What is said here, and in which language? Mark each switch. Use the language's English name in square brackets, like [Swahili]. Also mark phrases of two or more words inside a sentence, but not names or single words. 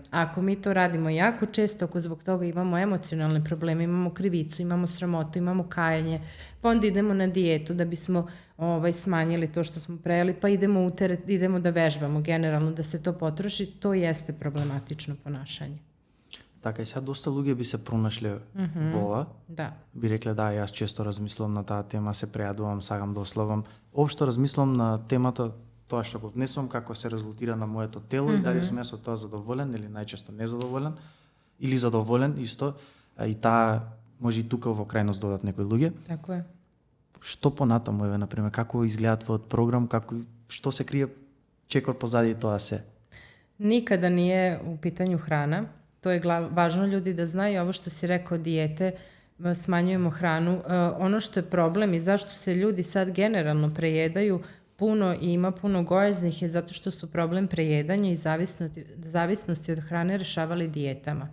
[Serbian] Ako mi to radimo jako često, ako zbog toga imamo emocionalne probleme, imamo krivicu, imamo sramotu, imamo kajanje, pa onda idemo na dijetu da bismo smanjili to što smo prejeli, pa idemo da vežbamo generalno, da se to potroši, to jeste problematično ponašanje. [Macedonian] Така и сега доста луѓе би се пронашле во ова. Да. Би рекле да, јас често размислувам на таа тема, се прејадувам, сакам да ослабам. Општо размислувам на темата тоа што го внесувам, како се резултира на моето тело и дали сум јас од тоа задоволен или најчесто незадоволен или задоволен исто. И таа може и тука во крајност додат некои луѓе. Тако е. Што понатаму еве на пример, како изгледа твојот програм, што се крие чекор позади тоа се? [Serbian] Nikada nije u pitanju hrana. To je važno ljudi da znaju. Ovo što si rekao, dijete, smanjujemo hranu. Ono što je problem i zašto se ljudi sad generalno prejedaju puno i ima puno gojaznih je zato što su problem prejedanja i zavisnosti od hrane rešavali dijetama.